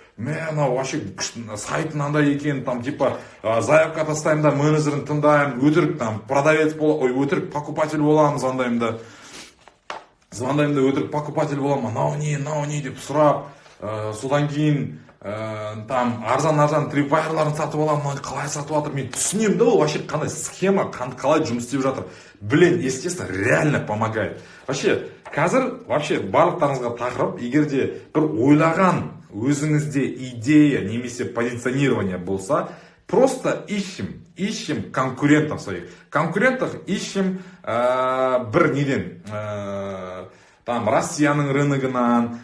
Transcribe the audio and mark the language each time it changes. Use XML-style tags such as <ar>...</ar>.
<kk>Мен вообще сайты мынандай екен, типа заявка тастаймын да, менеджерін тыңдаймын, өтірік продавец өтірік покупатель боламын, звондаймын да өтірік покупатель боламын, мынау не деп сұрап, содан кейін арзан трипвайрларын сатып аламын, қалай сатып жатыр, мен түсінемін да, ол вообще қандай схема, қалай жұмыс істеп жатыр.</kk> <ru>Блин, естественно, реально помогает.</ru> <kk>Вообще, қазір вообще барлықтарыңызға тақырып, егерде бір ойлаған өзіңізде идея немесе позиционирование болса,</kk> <ru>просто ищем конкурентов своих. Конкурентов ищем</ru> <kk>бір неден, Россияның рыногынан.</kk>